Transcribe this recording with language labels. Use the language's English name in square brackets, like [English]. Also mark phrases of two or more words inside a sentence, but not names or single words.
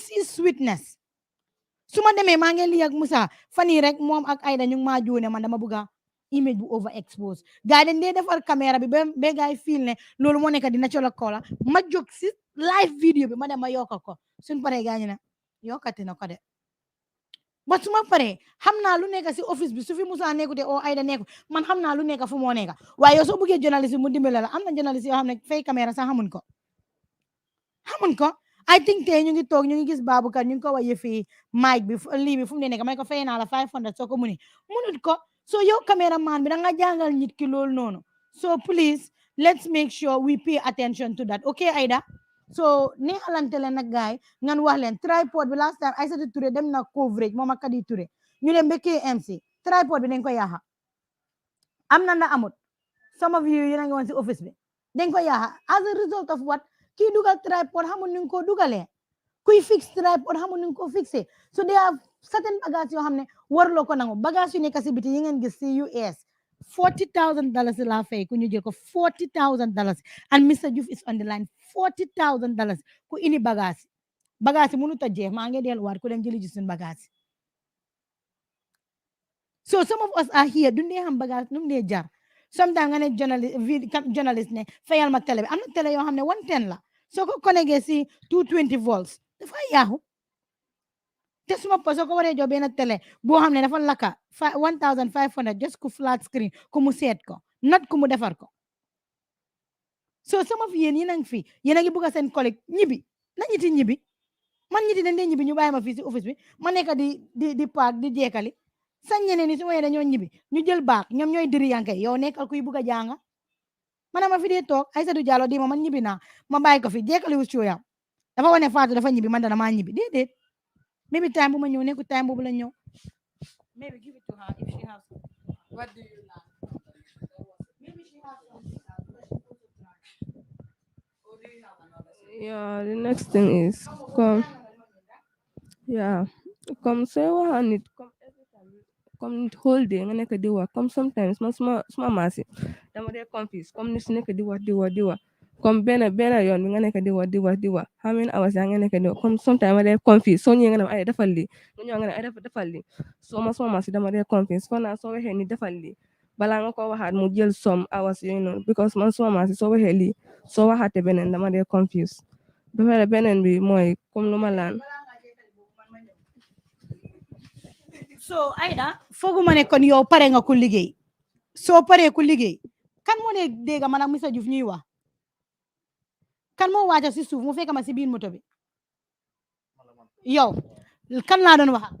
[English] see sweetness [Wolof] su ma demee maa ngi lii ak Musa fan yii rek moom ak Aida ñu ngi maa jóone man dama bugga image bu [English] over expose [Wolof] gars yi dañ dee defar caméra bi ba gars yi fil ne loolu moo nekk dina cola kola ma jóg si [English] live video [Wolof] bi ma dem ma yokka ko suñ paree gars ñu ne yokkati na ko de ba su ma paree xam naa lu nekk si office bi su fi Musa nekkute o Aida nekku man xam naa lu nekk fu moo nekk waaye yow soo bëggee journaliste bi mu dimbale la am na journaliste yoo xam ne fay caméra sax xamuñ ko [English] I think [Wolof] tey ñu ngi toog ñu ngi gis Baboucarr ñu ngi ko wax yëfi mic bi lii bi fu mu ne nekk may ko fay naa la 500 soo ko munut ko so yow cameraman bi da nga jàngal nit ki loolu noonu [English] so please let's make sure we pay attention to that okay [Wolof] Aida so neexalante leen nag gaay ngan wax leen tripod bi last time Aïssatou Touré dem na coverage moom ak Kadi Touré ñu dem ba KMC tripod bi dañ ko yaaxa am na amut [English] some of you [Wolof] yéen a ngi woon si office bi dañ ko yaaxa [English] as a result of what [Wolof] kii dugal tripod xamul ni nga ko dugalee kuy fix tripod xamul ni nga ko fixé [English] so there are certain [Wolof] bagage yoo xam ne warloo ko nangu bagage yu nekk si biti yi ngeen gis si US $40,000 laa fay ku ñu jël ko $40,000 and Mr. Joof [English] is on the line [Wolof] $40,000 ku indi bagage yi mënut a jeex maa ngi delluwaat ku dem jëli ji suñu bagage [English] so some of us are here [Wolof] duñ dee xam bagage nu mu dee jar sometimes nga ne journalist ne fayal ma télé bi am na télé yoo xam ne 110 la soo ko connecté si 220 volts dafa yaaxu te suma soo ko waree jox benn télé boo xam ne dafa lakka 1500 just ku [English] flat screen [Wolof] ku mu seet ko not ku mu defar ko [English] so some of [Wolof] yéen yéen a ngi fi yéen a ngi bugg a seen collègue ñibi na ñiti ñibi man ñiti dañ dee ñibi ñu bàyyi ma fii si office bi ma nekk di paak di jeekali sañ ñeneen ni su ma dañoo ñibi ñu jël baak ñoom ñooy diri yanke yow nekkal kuy bugg a jànga man ma fi dee toog Aïssatou Diallo di ma man ñibbi naa ma bàyyi ko fi jekkaliwu cooyam dafa wane Fatou dafa ñibbi man dana maa ñibbi déedéet maybe time bu ma ñëw nekku time boobu la ñëw [English] maybe give it to her if she has What do you learn? maybe she has something else that she wants to try. Or do you have another Yeah, the next thing is come. Yeah, come say what I need. Come every time. [Wolof] Come whole day nga nekk di wax comme sometimes man suma maasi dama dee confuse comme ni su nekk di wax comme benn yoon bi nga nekk di wax [English] how many hours [Wolof] yaa nga nekk di wax comme sometimes ma dee confuse soo ñëwee nga ne ma ay defal lii nga ñëw nga ne ay defal lii soo ma suma maasi dama dee confuse kon naa soo waxee ni defal lii balaa nga ko waxaat mu jël [English] some hours [Wolof] yooyu noonu because man suma maasi soo waxee lii soo waxaatee beneen dama dee confuse ba pare beneen bi mooy comme lu ma laan so Aida fooguma ne kon yow pare nga ku liggéey soo paree ku liggéey kan moo ne dégg man ak Mr Diouf ñuy wax kan moo waaja si suuf mu fekk ma si biir moto bi yow kan laa doon wax